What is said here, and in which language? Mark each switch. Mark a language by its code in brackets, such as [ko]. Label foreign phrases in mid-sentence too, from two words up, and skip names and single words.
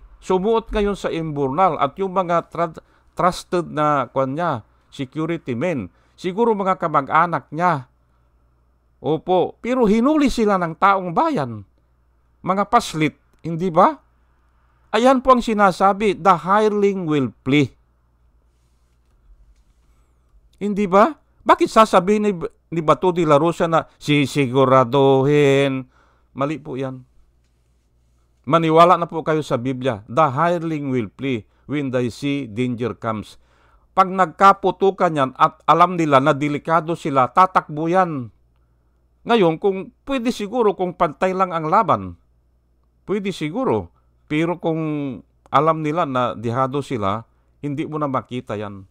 [tl] Sumuot ngayon sa imburnal at yung mga trusted na [en] security men. [tl] Siguro mga kamag-anak niya. Opo, pero hinuli sila ng taong bayan. Mga paslit, hindi ba? Ayan po ang sinasabi, [en] the hireling will flee. [tl] Hindi ba? Bakit sasabihin ni Bato de la Rosa na sisiguraduhin? Mali po yan. Maniwala na po kayo sa Biblia. [en] The hireling will flee when they see danger comes. [tl] Pag nagkaputukan yan at alam nila na delikado sila, tatakbo yan. Ngayon, kung pwede siguro kung pantay lang ang laban, pwede siguro. Pero kung alam nila na dihado sila, hindi mo na makita yan.